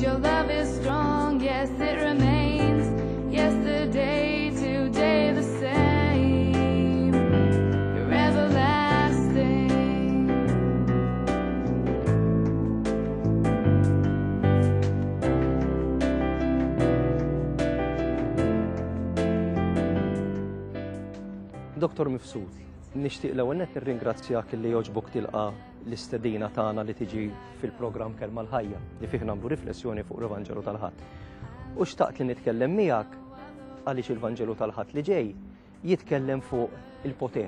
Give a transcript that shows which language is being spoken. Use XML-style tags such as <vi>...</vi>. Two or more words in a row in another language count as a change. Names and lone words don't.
<en>Your love is strong, yes, it remains. Yesterday, today, the same. You're everlasting.</en> <mt>Dr. Mifsud, nixtieq l-ewwel nett nirringrazzjak li jogħġbok tilqa' l-istedina tagħna li tiġi fil-programm Kelma l-Ħajja li fih nagħmlu riflessjoni fuq l-Evanġelu tal-Ħadd. U xtaqt li nitkellem miegħek għaliex il-Evanġelu tal-Ħadd li ġej jitkellem fuq il-poter.</mt>